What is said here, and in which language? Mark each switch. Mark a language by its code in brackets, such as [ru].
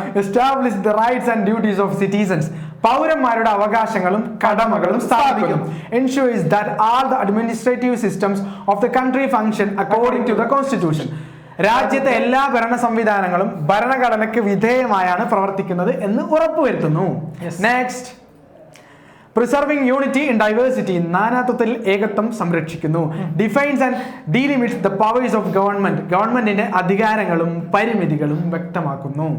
[en] establish the rights and duties of citizens, [ml] പൗരന്മാരുടെ അവകാശങ്ങളും കടമകളും സ്ഥാപിക്കുന്നു. [en] Ensures that all the administrative systems of the country function according to the constitution. [ml] രാജ്യത്തെ എല്ലാ ഭരണ സംവിധാനങ്ങളും ഭരണഘടനയ്ക്ക് വിധേയമായാണ് പ്രവർത്തിക്കുന്നത് എന്ന് ഉറപ്പുവരുത്തുന്നു. [en] next, preserving unity in diversity, [ml] നാനാത്വത്തിൽ ഏകത്വം സംരക്ഷിക്കുന്നു. [en] defines and delimits the powers of government, [ml] ഗവൺമെന്റിന്റെ അധികാരങ്ങളും പരിമിതികളും വ്യക്തമാക്കുന്നു.